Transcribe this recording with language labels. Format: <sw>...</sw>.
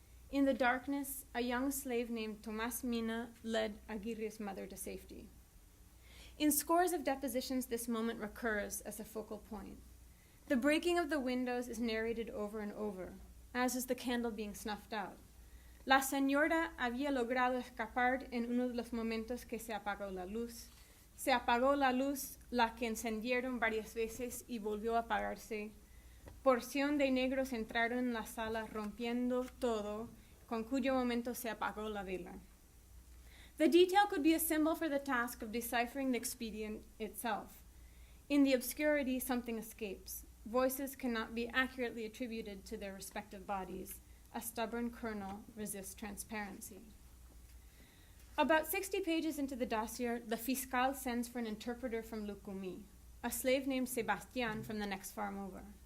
<en>In the darkness, a young slave named Tomas Mina led Aguirre's mother to safety. In scores of depositions, this moment recurs as a focal point. The breaking of the windows is narrated over and over, as is the candle being snuffed out.</en> <es>La señora había logrado escapar en uno de los momentos que se apagó la luz. Se apagó la luz, la que encendieron varias veces y volvió a apagarse. Porción de negros entraron en la sala rompiendo todo, con cuyo momento se apagó la vela.</es> <en>The detail could be a symbol for the task of deciphering the expedient itself. In the obscurity, something escapes. Voices cannot be accurately attributed to their respective bodies. A stubborn kernel resists transparency. About 60 pages into the dossier, the fiscal sends for an interpreter from Lucumi, a slave named Sebastian from the next farm over.</en>